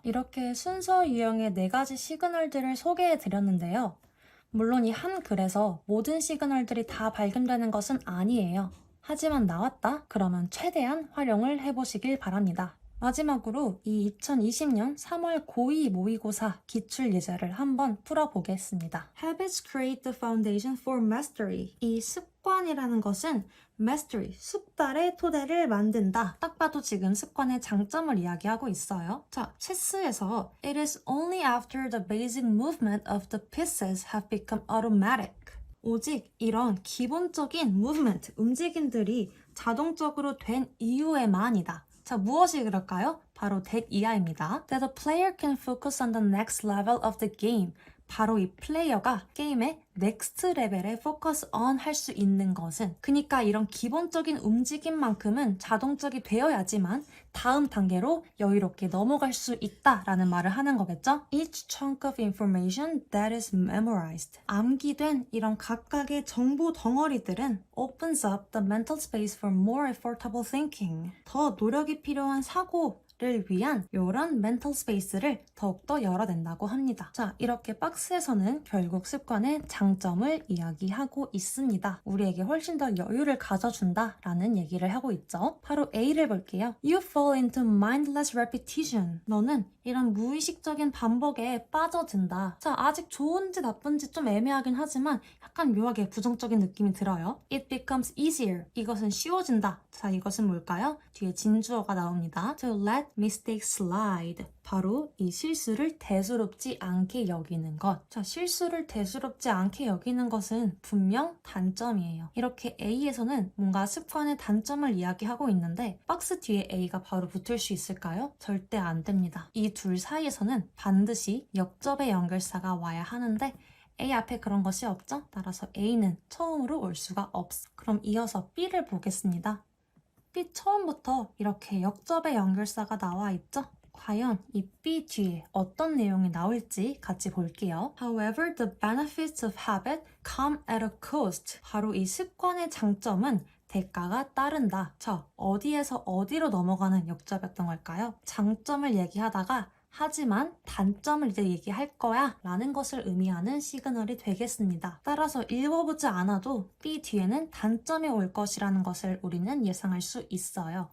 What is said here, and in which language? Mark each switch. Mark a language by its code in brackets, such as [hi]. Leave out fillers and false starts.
[ko] 이렇게 순서 유형의 4가지 시그널들을 소개해 드렸는데요. 물론 이 한 글에서 모든 시그널들이 다 발견되는 것은 아니에요. 하지만 나왔다? 그러면 최대한 활용을 해보시길 바랍니다. 마지막으로 이 2020년 3월 고2 모의고사 기출 예제를 한번 풀어보겠습니다. [en] Habits create the foundation for mastery. [ko] 이 습관이라는 것은 mastery, 숙달의 토대를 만든다. 딱 봐도 지금 습관의 장점을 이야기하고 있어요. 자, 체스에서 [en] It is only after the basic movement of the pieces have become automatic. [ko] 오직 이런 기본적인 movement, 움직임들이 자동적으로 된 이후에만이다. 자, 무엇이 그럴까요? 바로 that 이하입니다. [en] That the player can focus on the next level of the game. [ko] 바로 이 플레이어가 게임의 넥스트 레벨에 포커스 on 할 수 있는 것은, 그러니까 이런 기본적인 움직임만큼은 자동적이 되어야지만 다음 단계로 여유롭게 넘어갈 수 있다라는 말을 하는 거겠죠? [en] Each chunk of information that is memorized. [ko] 암기된 이런 각각의 정보 덩어리들은 [en] opens up the mental space for more effortable thinking. [ko] 더 노력이 필요한 사고 를 위한 이런 멘탈 스페이스를 더욱더 열어낸다고 합니다. 자, 이렇게 박스에서는 결국 습관의 장점을 이야기하고 있습니다. 우리에게 훨씬 더 여유를 가져준다 라는 얘기를 하고 있죠. 바로 A를 볼게요. [en] You fall into mindless repetition. [ko] 너는 이런 무의식적인 반복에 빠져든다. 자, 아직 좋은지 나쁜지 좀 애매하긴 하지만 약간 묘하게 부정적인 느낌이 들어요. [en] It becomes easier. [ko] 이것은 쉬워진다. 자, 이것은 뭘까요? 뒤에 진주어가 나옵니다. [en] To let mistakes slide. [ko] 바로 이 실수를 대수롭지 않게 여기는 것. 자, 실수를 대수롭지 않게 여기는 것은 분명 단점이에요. 이렇게 A에서는 뭔가 습관의 단점을 이야기하고 있는데 박스 뒤에 A가 바로 붙을 수 있을까요? 절대 안 됩니다. 이 둘 사이에서는 반드시 역접의 연결사가 와야 하는데 A 앞에 그런 것이 없죠? 따라서 A는 처음으로 올 수가 없어. 그럼 이어서 B를 보겠습니다. B 처음부터 이렇게 역접의 연결사가 나와 있죠? 과연 이 B 뒤에 어떤 내용이 나올지 같이 볼게요. [en] However, the benefits of habit come at a cost. [ko] 바로 이 습관의 장점은 대가가 따른다. 자, 어디에서 어디로 넘어가는 역접이었던 걸까요? 장점을 얘기하다가 하지만 단점을 이제 얘기할 거야 라는 것을 의미하는 시그널이 되겠습니다. 따라서 읽어보지 않아도 B 뒤에는 단점이 올 것이라는 것을 우리는 예상할 수 있어요.